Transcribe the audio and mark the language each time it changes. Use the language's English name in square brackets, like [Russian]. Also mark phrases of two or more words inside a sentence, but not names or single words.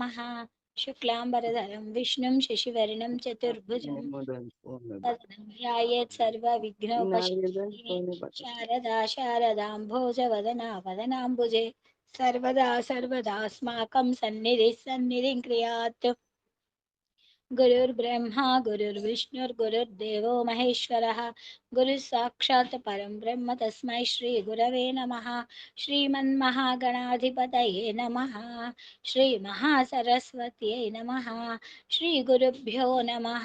[Sanskrit] శుక్లాంబరధరం విష్ణుం శశివర్ణం చతుర్భుజం వదనం ధ్యాయేత్ సర్వ విఘ్నోపశాంతయే. శారదా శారదాంభోజ వదనా వదనాంబుజే సర్వదా సర్వదాస్మాకం సన్నిధిం క్రియాత్. गुरुर्ब्रह्मा गुरुर्विष्णुर्गुरुर्देवो महेश्वरः. गुरुः साक्षात् परं ब्रह्म तस्मै श्री गुरवे नमः. श्रीमन्महागणाधिपतये नमः. श्रीमहासरस्वत्यै नमः. श्रीगुरुभ्यो नमः.